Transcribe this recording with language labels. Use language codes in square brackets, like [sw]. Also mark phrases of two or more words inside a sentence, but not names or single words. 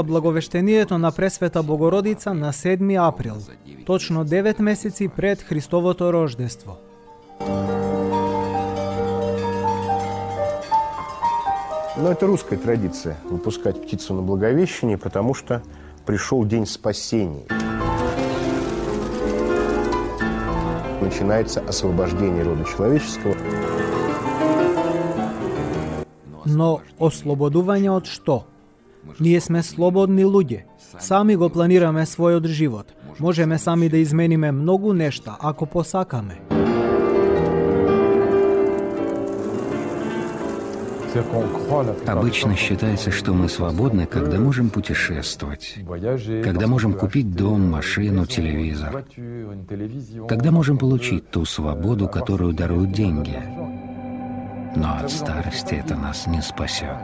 [mk] благовештението на Пресвета Богородица на 7 април, точно 9 месеци пред Христовото рождество. [ru] Но это русская традиция – выпускать птицу на Благовещение, потому что пришел день спасения. Начинается освобождение рода человеческого. [mk] Но ослободување од што? Ние сме слободни луѓе. Сами го планираме својот живот. Можеме сами да измениме многу нешта, ако посакаме. [ru] Обычно считается, что мы свободны, когда можем путешествовать, когда можем купить дом, машину, телевизор, когда можем получить ту свободу, которую даруют деньги. Но от старости это нас не спасет.